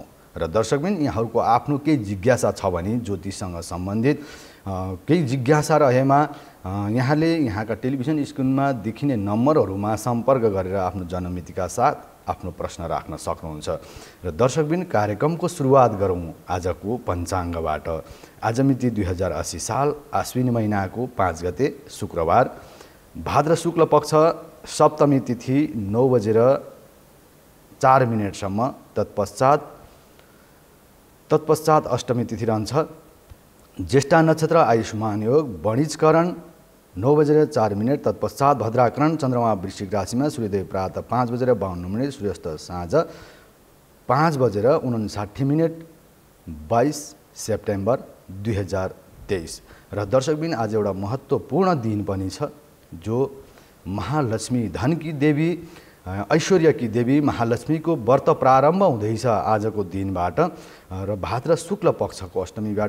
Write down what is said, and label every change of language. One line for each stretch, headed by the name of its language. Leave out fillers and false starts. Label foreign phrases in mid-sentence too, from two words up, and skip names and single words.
Nepali: र दर्शकवृन्द, यहाँहरुको आफ्नो केही जिज्ञासा छ भने ज्योतिषसँग सम्बन्धित केही जिज्ञासा रहेमा यहाँले यहाँका टेलिभिजन स्क्रिनमा देखिने नम्बरहरुमा सम्पर्क गरेर आफ्नो जन्ममितिका साथ आफ्नो प्रश्न राख्न सक्नुहुन्छ। र दर्शकवृन्द, कार्यक्रमको सुरुवात गरौँ आजको पञ्चाङ्गबाट। आज मिति 2080 साल आश्विन महिनाको 5 गते शुक्रबार, भाद्र शुक्ल पक्ष सप्तमी तिथि 9:04 तत्पश्चात अष्टमी तिथि रहन्छ। ज्येष्ठा नक्षत्र आयुष्मान योग वणिजकरण 9:04 तत्पश्चात भद्राकरण। चन्द्रमा वृश्चिक राशिमा, सूर्योदय प्रातः 5:52 सूर्यास्त साँझ 5:59 22 सेप्टेम्बर 2023। र दर्शकबिन, आज एउटा महत्त्वपूर्ण दिन पनि छ, जो महालक्ष्मी
Hindi: धन की देवी ऐश्वर्य की देवी
Nepali: महालक्ष्मीको व्रत प्रारम्भ हुँदैछ आजको दिनबाट र भाद्र शुक्ल पक्षको अष्टमीबाट।